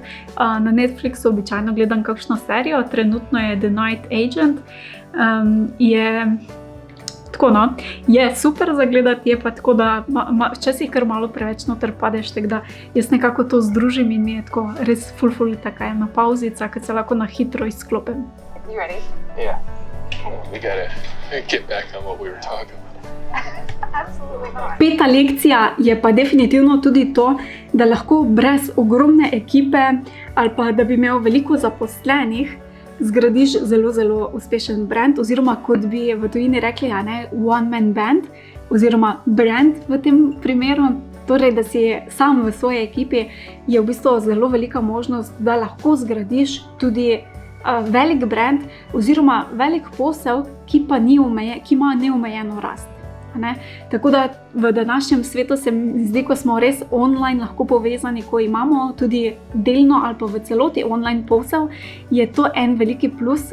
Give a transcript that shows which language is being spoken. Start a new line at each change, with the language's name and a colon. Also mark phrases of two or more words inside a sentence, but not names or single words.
Slovenian: Na Netflixu običajno gledam kakšno serijo, trenutno je The Night Agent. Je super za gledati, je pa tako, da včasih kar malo preveč noter padeš, tako da jaz nekako to združim in mi je tako res ful taka ena pauzica, ki se lahko na hitro izklopim.
English: You ready? Yeah. We gotta get back on what we were talking about. Absolutely not.
Slovenian: 5. lekcija je pa definitivno tudi to, da lahko brez ogromne ekipe ali pa da bi imel veliko zaposlenih, zgradiš zelo, zelo uspešen brand, oziroma kot bi v tujini rekli,
English: one man band,
Slovenian: oziroma brand v tem primeru. Torej, da si sam v svoji ekipi, je v bistvu zelo velika možnost, da lahko zgradiš tudi velik brand oziroma velik posel, ki ima neomejeno rast. Tako da v današnjem svetu se mi zdi, ko smo res online lahko povezani, ko imamo tudi delno ali pa v celoti online posel, je to en veliki plus.